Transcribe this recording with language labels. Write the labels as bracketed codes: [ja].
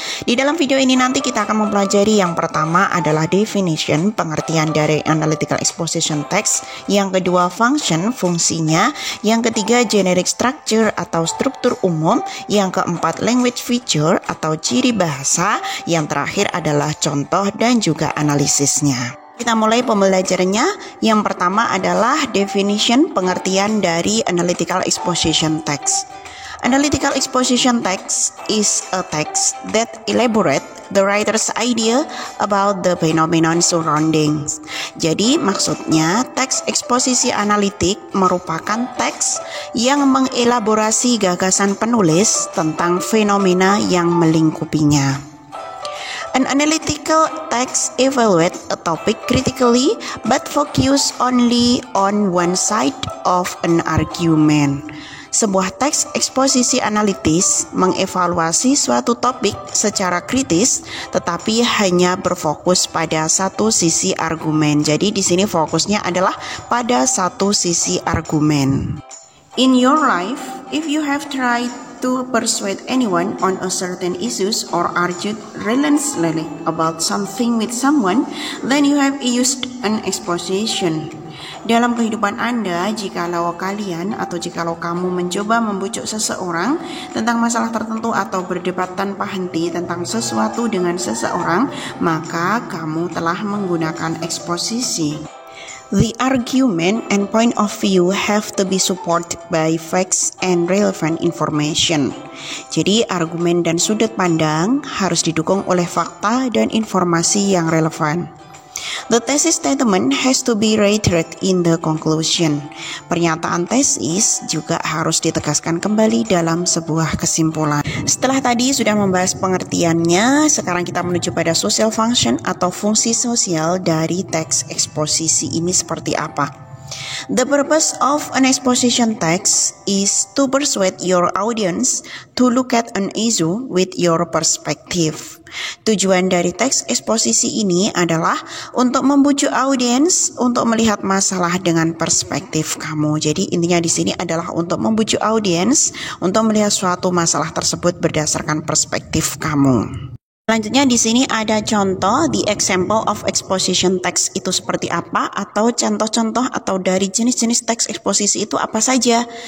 [id] Di dalam video ini nanti kita akan mempelajari yang pertama adalah definition, pengertian dari Analytical Exposition Text, yang kedua function, fungsinya, yang ketiga generic structure atau struktur umum, yang keempat language feature atau ciri bahasa, yang terakhir adalah contoh dan juga analisisnya. Kita mulai pembelajarannya. Yang pertama adalah definition, pengertian dari Analytical Exposition Text. [en] Analytical Exposition Text is a text that elaborate the writer's idea about the phenomenon surroundings. [id] Jadi maksudnya teks eksposisi analitik merupakan teks yang mengelaborasi gagasan penulis tentang fenomena yang melingkupinya. [en] An analytical text evaluates a topic critically but focus only on one side of an argument. [id] Sebuah teks eksposisi analitis mengevaluasi suatu topik secara kritis tetapi hanya berfokus pada satu sisi argumen. Jadi di sini fokusnya adalah pada satu sisi argumen. [en] In your life, if you have tried to persuade anyone on a certain issues or argued relentlessly about something with someone, then you have used an exposition. [id] Dalam kehidupan Anda, jikalau kalian atau jikalau kamu mencoba membujuk seseorang tentang masalah tertentu atau berdebat tanpa henti tentang sesuatu dengan seseorang, maka kamu telah menggunakan eksposisi. [en] The argument and point of view have to be supported by facts and relevant information. [id] Jadi argumen dan sudut pandang harus didukung oleh fakta dan informasi yang relevan. [en] The thesis statement has to be reiterated in the conclusion. [id] Pernyataan tesis juga harus ditegaskan kembali dalam sebuah kesimpulan. Setelah tadi sudah membahas pengertiannya, sekarang kita menuju pada social function atau fungsi sosial dari teks eksposisi ini seperti apa. [en] The purpose of an exposition text is to persuade your audience to look at an issue with your perspective. [id] Tujuan dari teks eksposisi ini adalah untuk membujuk audiens untuk melihat masalah dengan perspektif kamu. Jadi intinya di sini adalah untuk membujuk audiens untuk melihat suatu masalah tersebut berdasarkan perspektif kamu. Selanjutnya di sini ada contoh, [en] the example of exposition text [id] itu seperti apa, atau contoh-contoh atau dari jenis-jenis teks eksposisi itu apa saja.